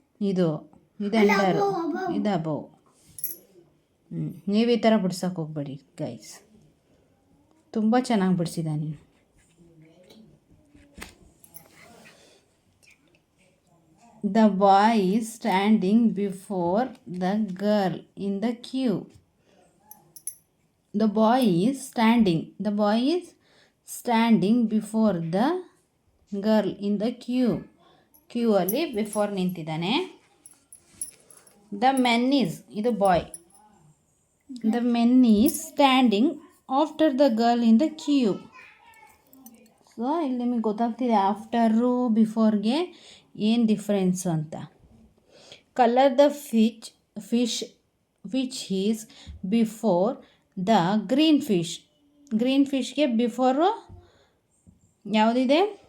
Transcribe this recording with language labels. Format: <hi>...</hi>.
<kn>ಇದು ಅಂಡರ್, ಇದು ಅಬೋವ್. ನೀವು ಈ ಥರ ಬಿಡ್ಸೋಕೆ ಹೋಗ್ಬೇಡಿ ಗೈಸ್, ತುಂಬ ಚೆನ್ನಾಗಿ ಬಿಡಿಸಿದ್ದಾನೆ.</kn> <en>The boy is standing before the girl in the queue. The boy is standing. The boy is standing before the girl in the queue.</en> <kn>Queue ಅಲ್ಲಿ before ನಿಂತಿದ್ದಾನೆ.</kn> <en>The man is,</en> <kn>ಇದು ಬಾಯ್.</kn> <en>The man is standing after the girl in the queue.</en> <kn>So ಇಲ್ಲಿ ನಿಮಗೆ ಗೊತ್ತಾಗ್ತಿದೆ after ಬಿಫೋರ್ಗೆ ಏನು difference ಅಂತ.</kn> <en>Colour the fish which is before the green fish.</en> <kn>Green ಫಿಶ್ಗೆ before ಯಾವುದಿದೆ?</kn>